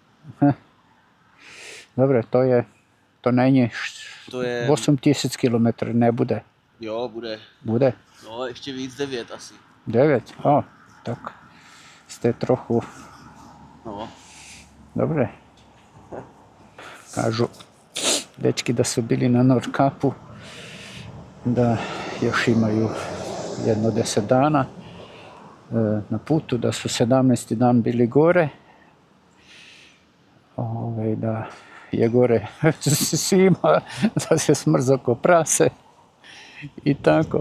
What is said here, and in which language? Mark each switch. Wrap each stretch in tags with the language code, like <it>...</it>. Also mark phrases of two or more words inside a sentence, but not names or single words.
<cs>Dobré, to není To je... 8000 kilometrů, nebude. Jo, bude. Bude? No, ještě víc, 9 asi. 9? Tak jste trochu, No. dobré.</cs> <hr>Kažu dečki da su bili na Nordkapu, da još imaju jedno 10 dana na putu, da su 17. dan bili gore, da je gore svima, da se smrzo ko prase i tako.</hr>